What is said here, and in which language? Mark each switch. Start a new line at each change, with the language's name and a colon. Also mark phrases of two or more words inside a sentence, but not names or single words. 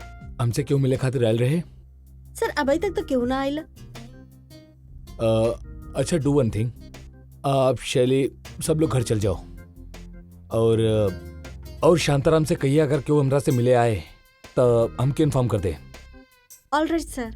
Bhojpuri: हमसे क्यों मिले खातिर आयल रहे? सर अभी तक तो क्यों ना आइला? अच्छा,
English: do one thing,
Bhojpuri: आप शैली सब लोग घर चल जाओ और शांताराम से कहिए अगर क्यों हमरा से मिले आए तो हमके इन्फॉर्म कर दे।
English: alright sir.